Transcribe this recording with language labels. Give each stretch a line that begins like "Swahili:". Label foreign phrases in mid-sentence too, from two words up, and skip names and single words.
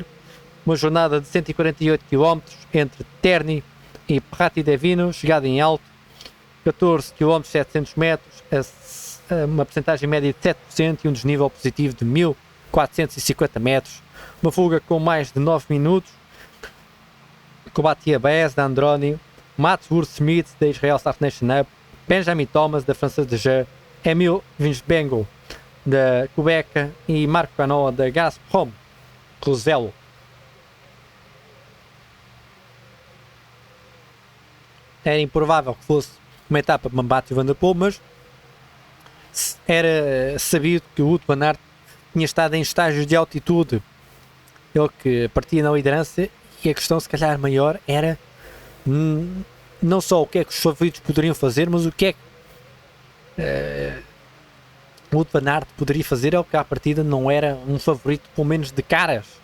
Portuguese: Uma jornada de 148 km entre Terni e Pratti-Devino, chegada em alto, 14 km 700 metros, uma percentagem média de 7% e um desnível positivo de 1450 metros. Uma fuga com mais de 9 minutos, com Mattia Baez da Androni, Mats Wurst-Smith da Israel Start Nation Up, Benjamin Thomas da Française de Jeu, Emil Winsbengo da Quebec e Marco Canoa da Gazprom Roselo. Era improvável que fosse uma etapa para Mathieu Van Der Poel, mas era sabido que o Wout van Aert tinha estado em estágios de altitude, ele que partia na liderança, e a questão se calhar maior era não só o que é que os favoritos poderiam fazer, mas o que é que o Wout van Aert poderia fazer, é o que à partida não era um favorito, pelo menos de caras.